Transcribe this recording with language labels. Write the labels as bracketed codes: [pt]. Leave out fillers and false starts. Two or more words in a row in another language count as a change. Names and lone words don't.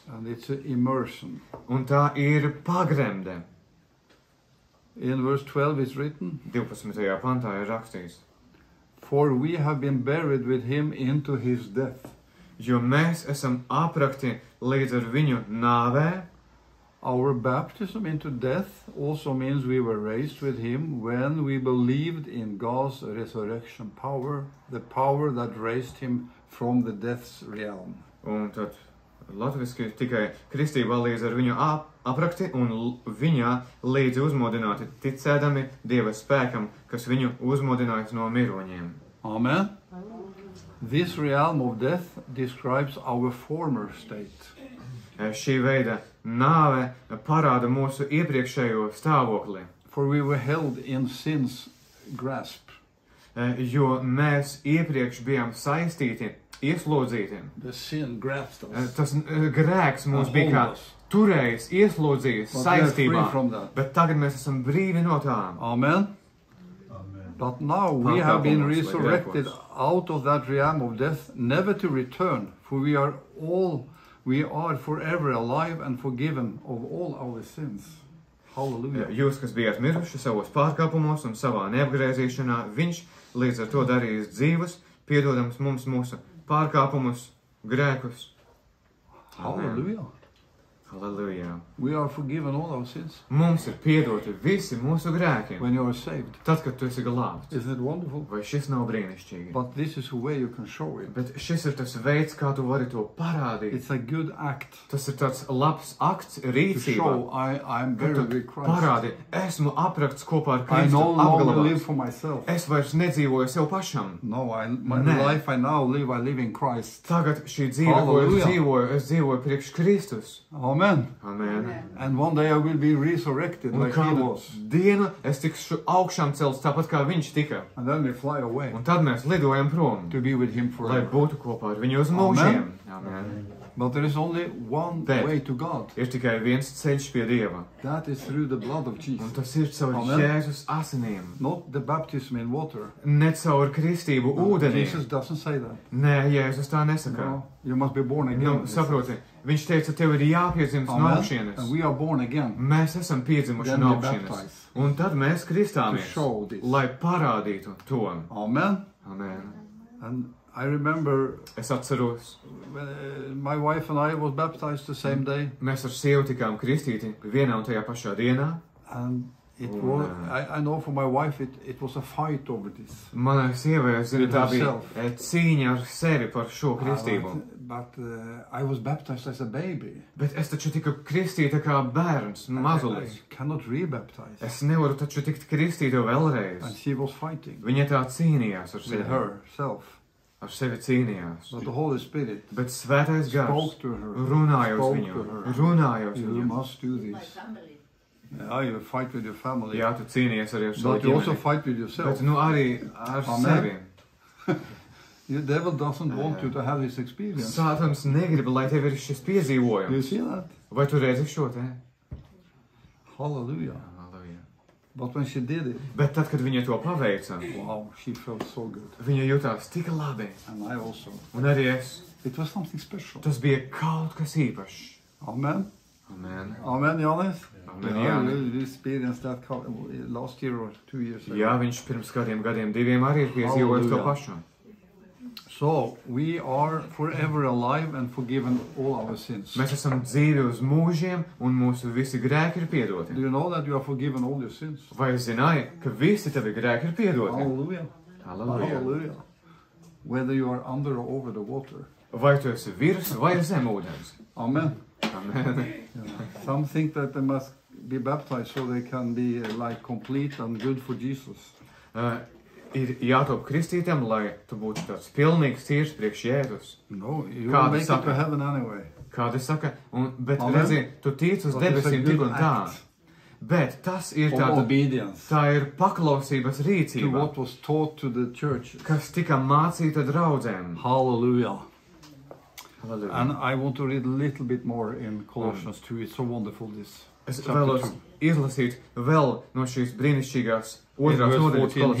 [en] And it's immersion. [lv] Un tā ir pagremde. [en] In verse 12 is written, [lv] 12. pantā ir rakstīts, [en] for we have been buried with him into his death. [lv] Jo mēs esam aprakti līdz ar viņu nāvē. [en] Our baptism into death also means we were raised with him when we believed in God's resurrection power, the power that raised him from the death's realm. [lv] Un tad latviski tikai kristībā līdz ar viņu aprakti un viņā līdzi uzmodināti ticēdami Dieva spēkam, kas viņu uzmodinājis no miroņiem. [en] Amen. This realm of death describes our former state. [lv] Šī veida nāve parāda mūsu iepriekšējo stāvokli. [en] For we were held in sin's grasp. [lv] Jo mēs iepriekš bijām saistīti, ieslodzīti. [en] The sin grasped us. [lv] Tas grēks mūs bija kā turējis, ieslodzījis saistībā, bet tagad mēs esam brīvi no tām. [en] Amen. But now we have been resurrected out of that realm of death, never to return, for we are forever alive and forgiven of all our sins. Hallelujah. [lv] Jūs, kas bijāt miruši savos pārkāpumos un savā neapgriezīšanā, viņš līdz ar to darījis dzīvus, piedodams mums mūsu pārkāpumus, grēkus. [en] Hallelujah. Hallelujah. We are forgiven all our sins. [lv] Mums ir piedoti visi mūsu grēki. [en] When you are saved. [lv] Tad, kad tu esi glābts. [en] Isn't it wonderful? [lv] Vai šis nav brīnišķīgi? [en] But this is the way you can show it. [lv] Bet šis ir tas veids, kā tu vari to parādīt. [en] It's a good act. [lv] Tas ir tāds labs akts, rīcība. [en] To show I'm buried with Christ. [lv] Parādi, esmu aprakts kopā ar [en] I [lv] Kristu. [en] no longer live for myself. [lv] Es vairs nedzīvoju sev pašam. [en] No, the life I now live, I live in Christ. [lv] Tagad šī dzīve, ko es dzīvoju priekš Kristus. [en] Amen. Amen. And one day I will be resurrected like he was. [lv] Dienu es tikšu augšām celts tāpat kā viņš tika. [en] And then we fly away. [lv] Un tad mēs lidojam prom. [en] To be with him forever. [lv] Lai būtu kopā ar viņu uz mūžiem. [en] Amen. But there is only one way to God. [lv] Ir tikai viens ceļš pie Dieva. [en] That is through the blood of Jesus. [lv] Un tas ir caur Jēzus asinīm. [en] Not the baptism in water. [lv] Ne caur kristību ūdenī. [en] Jesus doesn't say that. [lv] Nē, Jēzus tā nesaka. [en] No, you must be born again. [lv] Saproti, viņš teica, tev ir jāpiedzimst no augšienes. [en] And we are born again. [lv] Mēs esam piedzimuši no augšienes. Un tad mēs kristāmies, lai parādītu to. [en] Amen. Amen. And I remember [lv] es atceros, [en] my wife and I was baptized the same day. [lv] Mēs ar sievu tikām kristīti vienā un tajā pašā dienā. [en] And it was, I know for my wife it was a fight over this. [lv] Manai sievai, es zinu, tā bija cīņa ar sevi par šo kristību. [en] But I was baptized as a baby. [lv] Bet es taču tiku kristīta kā bērns, mazulis. [en] I cannot rebaptize. [lv] Es nevaru taču tikt kristīta vēlreiz. [en] And she was fighting. [lv] Viņa tā cīnījās ar sevi. [en] With herself. [lv] Ar sevi cīnījās. [en] But the Holy Spirit [lv] bet Svētais Gars runāja uz viņu. Runāja uz viņu. [en] You must do this. Yeah, you fight with your family. [lv] Jā, tu cīnījies arī ar savu ģimeni. [en] But you also fight with yourself. [lv] Bet nu arī ar sevi. [en] The devil doesn't want you to have this experience. [lv] Sātans negrib, lai tev ir šis piedzīvojums. [en] You see that? [lv] Vai tu redzi šo te? [en] Hallelujah. But when she did it, [lv] bet tad, kad viņa to paveica, [en] wow, she felt so good. [lv] Viņa jutās tik labi. [en] And I also. [lv] Un arī es. [en] It was something special. [lv] Tas bija kaut kas īpašs. [en] Amen. Amen. Amen, Jānis. Amen, Jānis. You experienced that last year or 2 years ago. [lv] Jā, viņš pirms kādiem gadiem, 2 arī ir piedzīvojis to pašu. [en] So, we are forever alive and forgiven all our sins. [lv] Mēs esam dzīvi uz mūžiem un mūsu visi grēki ir piedoti. [en] Do you know that you are forgiven all your sins? [lv] Vai zināji, ka visi tavi grēki ir piedoti? [en] Hallelujah. Hallelujah. Hallelujah. Whether you are under or over the water. [lv] Vai tu esi virs vai zem ūdens? [en] Amen. Amen. Yeah. Some think that they must be baptized so they can be like complete and good for Jesus. [lv] Ir jātop kristītam, lai tu būtu tāds pilnīgs tīrs priekš Jēzus. [en] No, you will make it to heaven anyway. [lv] Kādi saka, bet redzi, tu tic uz debesīm tik un tā. Bet tas ir tā ir paklausības rīcība. [en] To what was taught to the church. [lv] Kas tika mācīta draudzēm. [en] Hallelujah. Hallelujah. And I want to read a little bit more in Colossians 2. It's so wonderful this. [lv] Es vēlos izlasīt vēl no šīs brīnišķīgās otrās nodaļas Kolosieši.